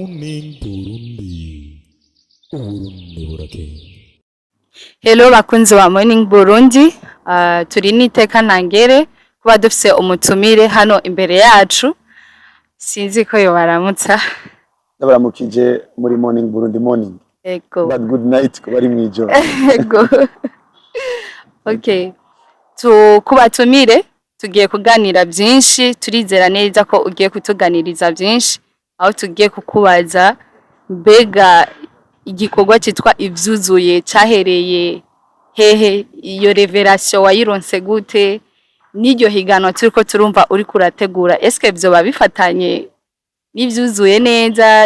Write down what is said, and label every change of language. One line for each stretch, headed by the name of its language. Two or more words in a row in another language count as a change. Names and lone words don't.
Rundi: Hello bakunzi wa Morning Burundi, turi niteka ntangere kuba dufise umutumire hano imbere yacu. Sinzi ko yo baramutsa. Ndabaramukije muri Morning Burundi morning. Ego.
English: But good night
Rundi: ko bari mwijoro. Ego. Okay. Kubatumire tugiye kuganira byinshi, turizera neza ko ugiye kutuganiriza byinshi, aho tugiye kukubaza mbega igikorwa cyitwa ivyuzuye cyahereye hehe, iyo revelation wayironse gute, n'iryo higanwa turiko turumva uri kurategura, eske byo babifatanye n'ivyuzuye neza?